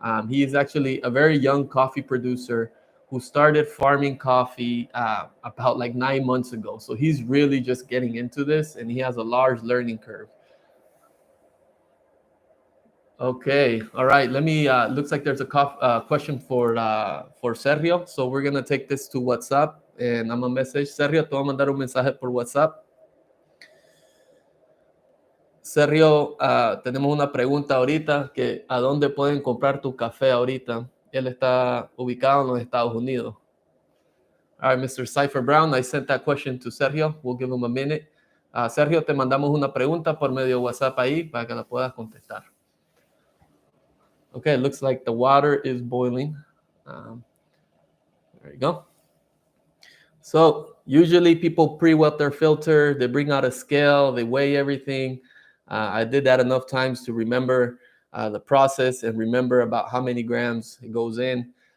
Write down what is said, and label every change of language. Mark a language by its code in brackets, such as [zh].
[en] He is actually a very young coffee producer who started farming coffee about like 9 months ago. So he's really just getting into this, and he has a large learning curve. Okay, all right. Let me. Looks like there's a question for Sergio. So we're gonna take this to WhatsApp, and I'm gonna message Sergio. [es] Te voy a mandar un mensaje por WhatsApp. Sergio, tenemos una pregunta ahorita que a dónde pueden comprar tu café ahorita. Él está ubicado en los Estados Unidos. [en] All right, Mr. Cypher Brown, I sent that question to Sergio. We'll give him a minute. [es] Sergio, te mandamos una pregunta por medio de WhatsApp ahí para que la puedas contestar. [en] Okay, it looks like the water is boiling. There you go. So usually people pre-wet their filter. They bring out a scale. They weigh everything. I did that enough times to remember the process and remember about how many grams it goes in.